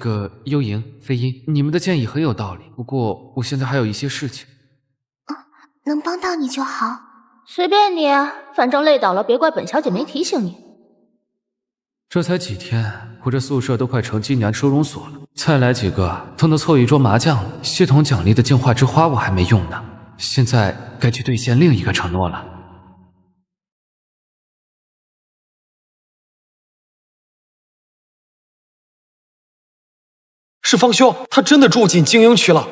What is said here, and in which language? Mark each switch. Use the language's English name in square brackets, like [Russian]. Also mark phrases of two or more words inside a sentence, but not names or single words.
[Chinese] 那個幽瑩、飛音，你們的建議很有道理，不過我現在還有一些事情。能幫到你就好。隨便你，反正累倒了，別怪本小姐沒提醒你。這才幾天，我這宿舍都快成今年收容所了，再來幾個都能湊一桌麻將了。系統獎勵的淨化之花我還沒用呢，現在該去兌現另一個承諾了。是方兄，他真的住進精英區了。